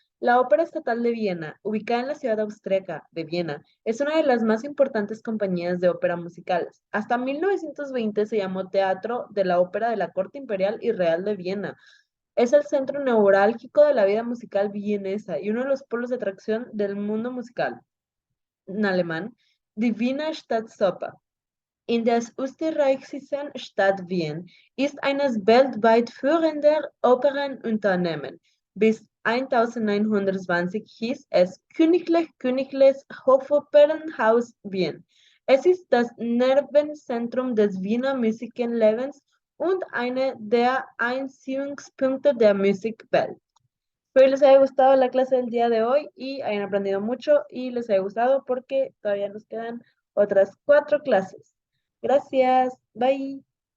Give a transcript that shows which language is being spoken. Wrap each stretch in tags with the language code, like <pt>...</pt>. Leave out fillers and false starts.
<es>La Ópera Estatal de Viena, ubicada en la ciudad austríaca de Viena, es una de las más importantes compañías de ópera musicales. Hasta 1920 se llamó Teatro de la Ópera de la Corte Imperial y Real de Viena. Es el centro neurálgico de la vida musical vienesa y uno de los polos de atracción del mundo musical en alemán.</es> <de>Die Wiener Staatsoper in der österreichischen Stadt Wien ist eines weltweit führender Opernunternehmen. Bis 1920 hieß es Königliches Hofopernhaus Wien. Es ist das Nervenzentrum des Wiener Musiklebens und einer der Anziehungspunkte der Musikwelt.</de> <es>Espero les haya gustado la clase del día de hoy y hayan aprendido mucho y les haya gustado porque todavía nos quedan otras 4 clases. Gracias. Bye.</es>